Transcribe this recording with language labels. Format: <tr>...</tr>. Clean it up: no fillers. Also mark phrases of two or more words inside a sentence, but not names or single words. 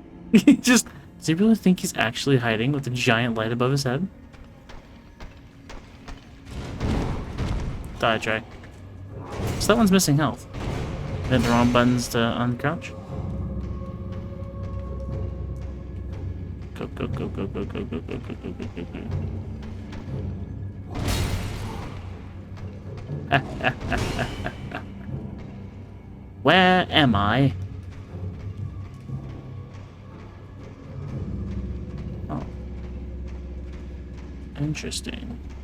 <en>He just... Does he really think he's actually hiding with a giant light above his head? Die, try. So that one's missing health. Hit the wrong buttons to uncrouch. Go, go, go, go, go, go, go, go, go, go, go, go. Where am I? Oh. Interesting.</en>